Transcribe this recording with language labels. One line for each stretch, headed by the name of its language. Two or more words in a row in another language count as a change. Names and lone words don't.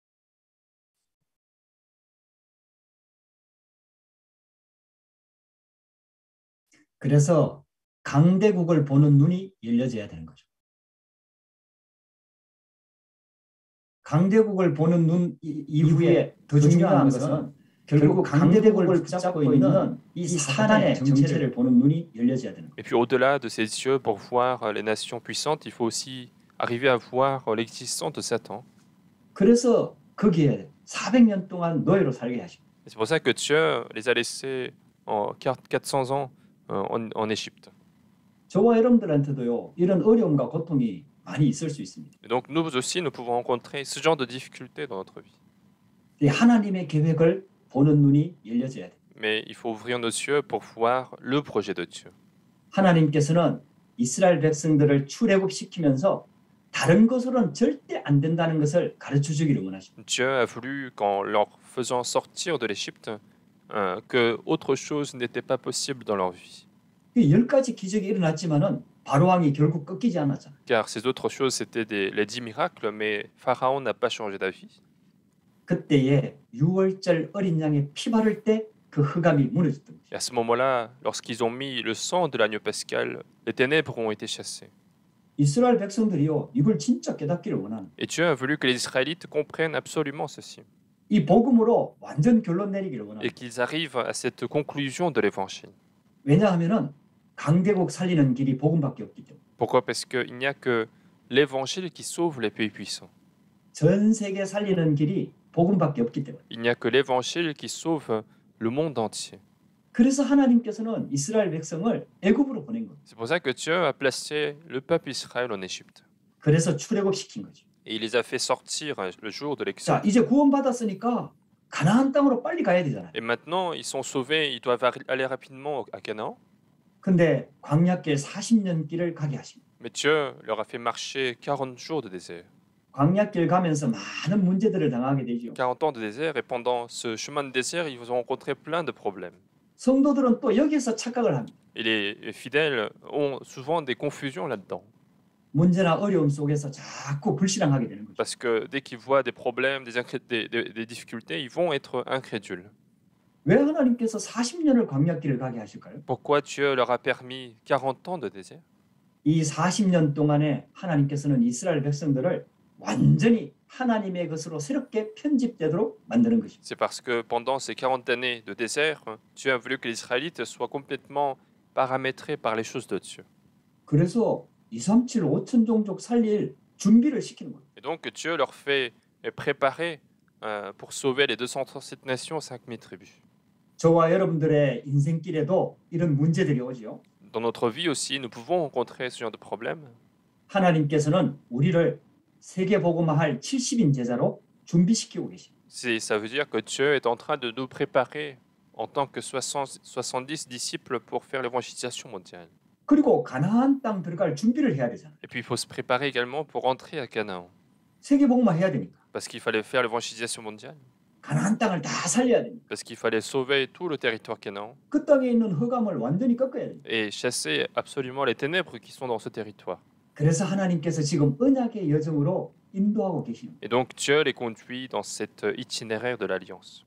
Korean: 그래서 강대국을 보는 눈이 열려져야 되는 거죠. 강대국을 보는 눈 이후에 더 중요한 것은 결국 강대국을 붙잡고 있는 이 사단의 정체를 보는 눈이 열려져야 되는 거죠.
French: Et puis au-delà de ces yeux pour voir les nations puissantes, il faut aussi arriver à voir l'existence de Satan.
Korean: 그래서 거기에 400년 동안 노예로 살게 하십니다.
French: C'est pour ça que Dieu les a laissés en 400 ans en Égypte.
Korean: 저와 여러분들한테도요, 이런 어려움과 고통이 많이 있을 수 있습니다.
French: Et donc nous aussi, nous pouvons rencontrer ce genre de difficultés dans notre vie.
Korean: 이 하나님의 계획을 보는 눈이 열려져야 돼요.
French: Mais il faut ouvrir nos yeux pour voir le projet de Dieu.
Korean: 하나님께서는 이스라엘 백성들을 출애굽시키면서 다른 것으로는 절대 안 된다는 것을 가르쳐 주기를 원하십니다.
French: Dieu a voulu, qu'en leur faisant sortir de l'Égypte, que autre chose n'était pas possible dans leur vie.
Korean: 이 10가지 기적이 일어났지만은 바로왕이 결국 꺾이지 않았잖아요.
French: Car ces autres choses, c'était les 10 miracles, mais Pharaon n'a pas changé d'avis.
Korean: 그때에 유월절 어린 양의 피 바를 때 그 흑암이 무너졌던 거죠.
French: Et à ce moment-là, lorsqu'ils ont mis le sang de l'agneau pascal, les ténèbres ont été chassées.
Korean: 이스라엘 백성들이요, 이걸 진짜 깨닫기를 원하는.
French: Et Dieu a voulu que les Israélites comprennent absolument ceci.
Korean: 이 복음으로 완전 결론 내리기를 원하는.
French: Et qu'ils arrivent à cette conclusion de l'évangile.
Korean: 왜냐하면은 강대국 살리는 길이 복음밖에 없기 때문에.
French: Pourquoi? Parce qu'il n'y a que l'évangile qui sauve les pays puissants.
Korean: 전 세계 살리는 길이 복음밖에 없기 때문에.
French: Il n'y a que l'évangile qui sauve le monde entier.
Korean: 그래서 하나님께서는 이스라엘 백성을 애굽으로 보낸 거예요.
French: C'est pour ça que Dieu a placé le peuple Israël en Égypte.
Korean: 그래서 출애굽시킨 거죠.
French: Et il les a fait sortir le jour de
Korean: 자,
French: l'exode.
Korean: 이제 구원받았으니까 가나안 땅으로 빨리 가야 되잖아요.
French: Et maintenant, ils sont sauvés, ils doivent aller rapidement à Canaan.
Korean: 근데 광야길 40년 길을 가게 하십니다.
French: Mais Dieu leur a fait marcher 40 jours de désert.
Korean: 광야길 가면서 많은 문제들을 당하게 되죠.
French: 40 ans de désert, et pendant ce chemin de désert, ils ont rencontré plein de problèmes.
Korean: 성도들은 또 여기서 착각을 합니다.
French: Et les fidèles ont souvent des confusions là-dedans.
Korean: 문제나 어려움 속에서 자꾸 불신앙하게 되는 거죠.
French: Parce que dès qu'ils voient des problèmes, des difficultés, ils vont être incrédules.
Korean: 왜 하나님께서 40년을 광야길을 가게 하실까요?
French: Pourquoi Dieu leur a permis 40 ans de désert?
Korean: 이 40년 동안에 하나님께서는 이스라엘 백성들을 완전히 하나님의 것으로 새롭게 편집되도록 만드는 것입니다.
French: C'est parce que pendant ces 40 années de désert, Dieu a voulu que les Israélites soient complètement paramétrés par les choses de Dieu.
Korean: 그래서 237, 5천 종족 살릴 준비를 시키는 거예요.
French: Et donc Dieu leur fait préparer pour sauver les 237 nations, 5000 tribus.
Korean: 저와 여러분들의 인생길에도 이런 문제들이 오지요.
French: Dans notre vie aussi, nous pouvons rencontrer ce genre de problème.
Korean: 하나님께서는 우리를 세계복음화할 70인 제자로 준비시키고 계십니다.
French: Ça veut dire que Dieu est en train de nous préparer en tant que 70 disciples pour faire l'évangélisation mondiale.
Korean: 그리고 가나안 땅 들어갈 준비를 해야 되잖아요.
French: Et puis il faut se préparer également pour entrer à Canaan.
Korean: 세계복음화 해야 되니까.
French: Parce qu'il fallait faire l'évangélisation mondiale.
Korean: 가나안 땅을 다 살려야 됩니다.
French: Parce qu'il fallait sauver tout le territoire Canaan.
Korean: 그 땅에 있는 흑암을 완전히 꺾어야 됩니다.
French: Et chasser absolument les ténèbres qui sont dans ce territoire.
Korean: 그래서 하나님께서 지금 언약의 여정으로 인도하고 계시는 거예요.
French: Et donc Dieu les conduit dans cet itinéraire de l'alliance.